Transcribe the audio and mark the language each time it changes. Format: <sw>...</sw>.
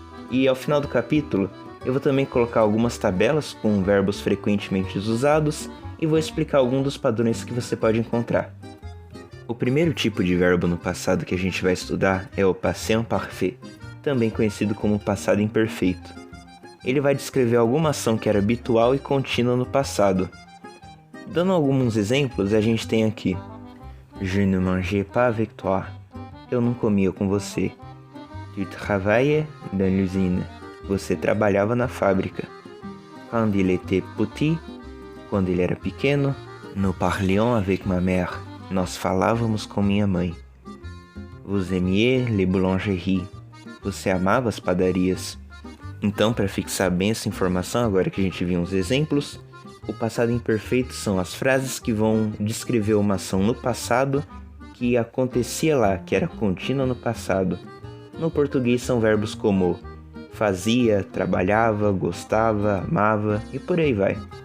<pt>E ao final do capítulo, eu vou também colocar algumas tabelas com verbos frequentemente usados e vou explicar alguns dos padrões que você pode encontrar. O primeiro tipo de verbo no passado que a gente vai estudar é o passé imparfait, também conhecido como passado imperfeito. Ele vai descrever alguma ação que era habitual e contínua no passado. Dando alguns exemplos, a gente tem aqui:</pt> <fr>Je ne mangeais pas avec toi.</fr> <pt>Eu não comia com você.</pt> <fr>Tu travaillais dans l'usine.</fr> <pt>Você trabalhava na fábrica.</pt> <fr>Quand il était petit.</fr> <pt>Quando ele era pequeno.</pt> <fr>Nous parlions avec ma mère.</fr> <pt>Nós falávamos com minha mãe.</pt> <fr>Vous aimiez les boulangeries.</fr> <pt>Você amava as padarias. Então, para fixar bem essa informação, agora que a gente viu uns exemplos, o passado imperfeito são as frases que vão descrever uma ação no passado que acontecia lá, que era contínua no passado. No português são verbos como fazia, trabalhava, gostava, amava e por aí vai.</pt>